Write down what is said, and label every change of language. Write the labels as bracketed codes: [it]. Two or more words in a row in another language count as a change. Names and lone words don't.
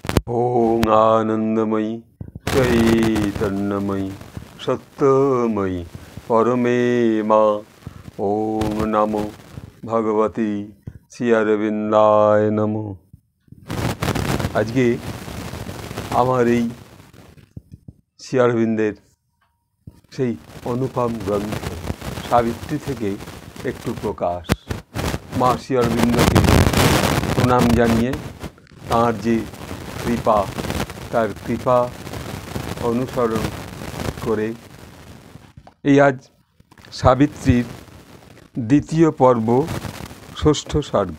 [sa] ओम आनंदमयी चैतन्यमयी सत्यमयी परमे माँ। ओम नमो भगवती श्री अरविंदाय नमो। [bn] আজকে আমার এই শ্রী অরবিন্দের সেই অনুপম গ্রন্থ সাবিত্রী থেকে একটু প্রকাশ। মা শ্রী অরবিন্দকে প্রণাম জানিয়ে তাঁর যে কৃপা, তার কৃপা অনুসরণ করে এই আজ সাবিত্রীর দ্বিতীয় পর্ব ষষ্ঠ সর্গ।